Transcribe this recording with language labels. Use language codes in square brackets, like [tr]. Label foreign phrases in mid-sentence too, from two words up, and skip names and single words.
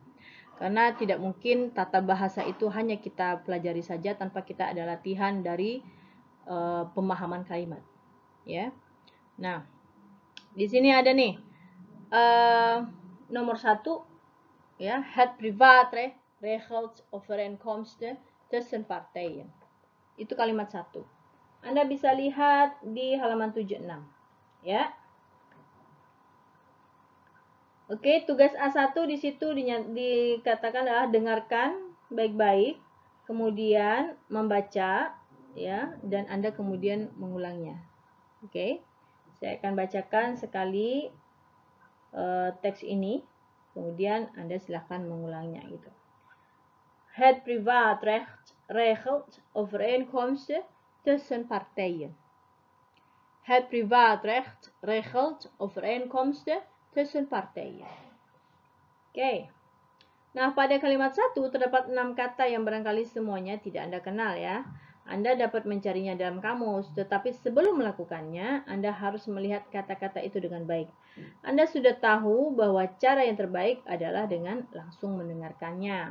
[id] Karena tidak mungkin tata bahasa itu hanya kita pelajari saja tanpa kita ada latihan dari pemahaman kalimat, ya. Nah, di sini ada nih nomor 1, ya, [nl] het privat regelt overeenkomsten tussen partijen. [id] Itu kalimat 1. Anda bisa lihat di halaman 76, ya. Oke, tugas A1 di situ dikatakan adalah dengarkan baik-baik, kemudian membaca, ya, dan Anda kemudian mengulangnya. Oke, saya akan bacakan sekali teks ini, kemudian Anda silahkan mengulangnya gitu. [nl] Het privaatrecht regelt overeenkomsten tussen partijen. Het privaatrecht regelt overeenkomsten tussen partijen. [id] Oke. Nah, pada kalimat 1 terdapat 6 kata yang barangkali semuanya tidak Anda kenal, ya. Anda dapat mencarinya dalam kamus, tetapi sebelum melakukannya, Anda harus melihat kata-kata itu dengan baik. Anda sudah tahu bahwa cara yang terbaik adalah dengan langsung mendengarkannya.